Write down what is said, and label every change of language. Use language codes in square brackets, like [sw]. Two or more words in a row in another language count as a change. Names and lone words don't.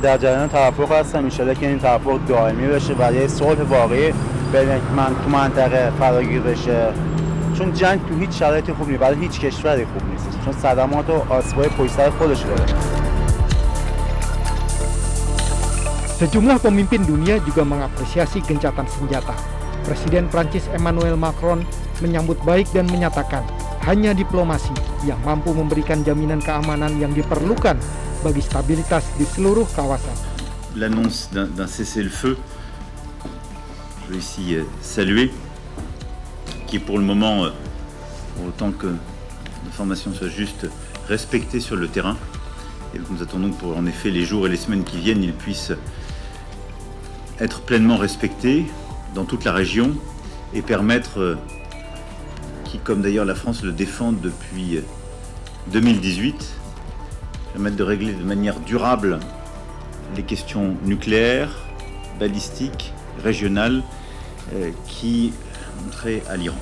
[fa] در جریان توافق هستم انشالله که این توافق دائمی بشه و یه صلح واقعی بین تو منطقه فراگیر بشه چون جنگ تو هیچ شرایطی خوب نیست برای هیچ کشوری خوب نیست چون صدمات و آسیب‌های پشت سر خودش داره. [id] Sejumlah pemimpin dunia juga mengapresiasi gencatan senjata. Presiden Prancis Emmanuel Macron menyambut baik dan menyatakan hanya diplomasi yang mampu memberikan jaminan keamanan yang diperlukan bagi stabilitas di seluruh kawasan. [fr] L'annonce d'un cessez-le-feu, je veux ici saluer, qui pour le moment, autant que l'information soit juste, respectée sur le terrain. Et nous attendons pour en effet les jours et les semaines qui viennent, ils puissent être pleinement respectés dans toute la région et permettre qui, comme d'ailleurs la France le défend depuis 2018, permettre de régler de manière durable les questions nucléaires, balistiques, régionales qui ont trait à l'Iran.